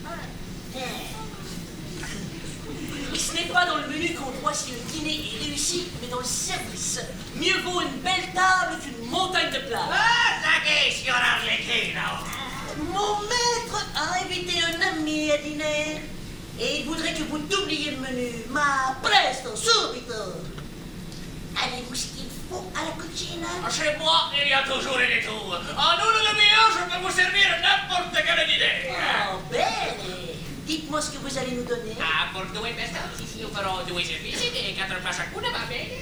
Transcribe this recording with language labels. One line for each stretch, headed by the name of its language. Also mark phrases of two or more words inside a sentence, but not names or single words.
French: Et ce n'est pas dans le menu qu'on voit si le dîner est réussi, mais dans le service. Mieux vaut une belle table qu'une montagne de plats.
Italian: Signor Arlecchino.
French: Mon maître a invité un ami à dîner et il voudrait que vous doubliez le menu.
Italian: Ma presto, subito.
French: Avez-vous ce qu'il faut à la cucina? Chez moi, il y a toujours un détour. En nous, le meilleur, je peux vous servir n'importe quelle idée.
Italian: Oh, bene.
French: Dites-moi ce que vous allez nous donner. Pour 2 pesos, ici, nous ferons 2 services et 4 plats chacun,
Italian: va bene?